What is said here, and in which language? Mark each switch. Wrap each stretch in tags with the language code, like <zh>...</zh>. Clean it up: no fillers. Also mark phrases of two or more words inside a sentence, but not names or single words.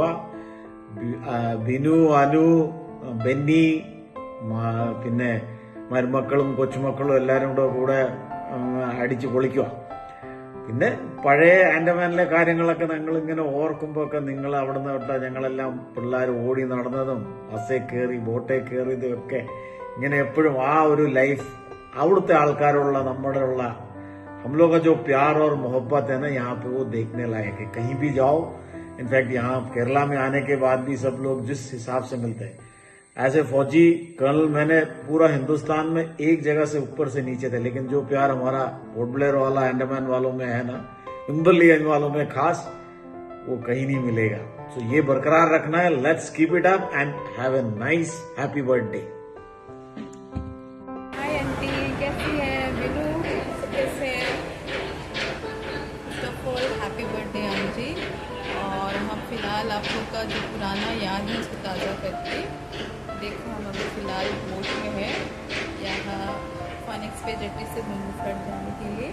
<ml>ബിനു, അനു, ബെന്നി, പിന്നെ മരുമക്കളും കൊച്ചുമക്കളും എല്ലാവരും കൂടെ അടിച്ചു പൊളിക്കുക. പിന്നെ പഴയ ആൻഡമാനിലെ കാര്യങ്ങളൊക്കെ ഞങ്ങൾ ഇങ്ങനെ ഓർക്കുമ്പോൾ ഒക്കെ നിങ്ങൾ അവിടെ നിന്ന് തൊട്ട് ഞങ്ങളെല്ലാം പിള്ളേർ ഓടി നടന്നതും ബസ്സിൽ കയറി ബോട്ടിൽ കയറിയതും ഒക്കെ ഇങ്ങനെ എപ്പോഴും ആ ഒരു ലൈഫ് അവിടുത്തെ ആൾക്കാരുള്ള നമ്മുടെ ഉള്ള</ml> <hi>हम लोग का जो प्यार और मोहब्बत है ना यहाँ पे वो देखने लायक है. कहीं भी जाओ, इनफैक्ट यहाँ केरला में आने के बाद भी सब लोग जिस हिसाब से मिलते हैं.</hi> <en>as a</en> <hi>फौजी कर्नल मैंने पूरा हिंदुस्तान में एक जगह से ऊपर से नीचे थे, लेकिन जो प्यार हमारा पोर्ट ब्लेयर वाला अंडमान वालों में है ना, इंबरलीगंज वालों में खास, वो कहीं नहीं मिलेगा. सो ये बरकरार रखना है.</hi> <en>let's keep it up and have a nice happy birthday.</en> <hi>हाय आंटी, कैसी है? बिनू कैसे है?</hi> <en>happy birthday auntie.</en> <hi>और हम फिलहाल आप लोग का जो पुराना याद है उसको ताज़ा करके देखो, हम अभी फ़िलहाल बोट में है यहाँ फॉनिक्स पे जेटी से मुंबई जाने के लिए.</hi>